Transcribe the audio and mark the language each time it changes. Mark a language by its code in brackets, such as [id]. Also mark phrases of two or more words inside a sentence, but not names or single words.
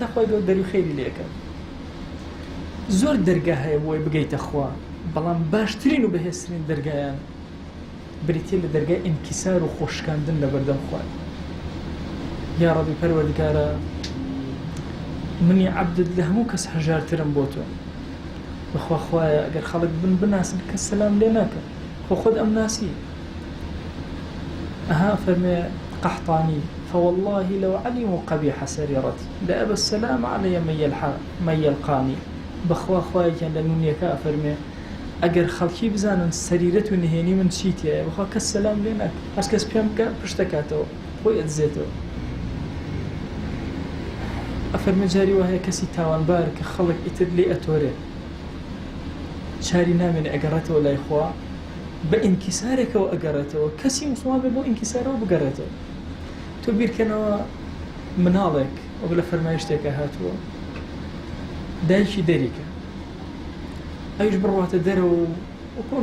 [ckb] خوای گەورە دەری خەیری لێکە زۆر دەرگا هەیە بۆی بگەیتە خوا بەڵام باشترین و بەهێزترین دەرگایان بریتێ لە دەرگای ئینکیسار و خۆشکاندن لە بەردەم خوای یا ڕەبی پەروەردگارە منی عەبدت لە هەموو کەس هەژارترم بۆ تۆ بەخوا خوایە ئەگەر خەڵک بناسن کەس سەلام لێ ناکە خۆ خۆت ئەم ناسی فەرمێ قەحطانی [ar] فوالله لو علموا قبيح سريرتي لأبى السلام علي من يلقاني [ckb] بخوا خوایەکیان لە نونیەکە فەرمێ ئەگەر خەڵکی بزانن سەریرەت و نهێنی من چیتیایە بخوا کەس سەلام لێ ناکە هەر کەس پێم بکە پشتەکاتەوە خۆی ئەدزێتەوە ئەفەرمێ جاری وایە کەسی تاوانبار کە خەڵک ئیتر لێ ئەتۆرێ چاری نامێنێ ئەگەڕێتەوە لای خوا بە ئینکیسارێکەوە ئەگەڕێتەوە کەسی موسڵمان بێ بۆ ئینکیسارەوە بگەڕێتەوە تۆ بیرکەنەوە مناڵێک ئەو لە فەرمایش شتێکە هاتووە دایکی دەریکە ئەویش بڕواتە دەرەوە و کۆن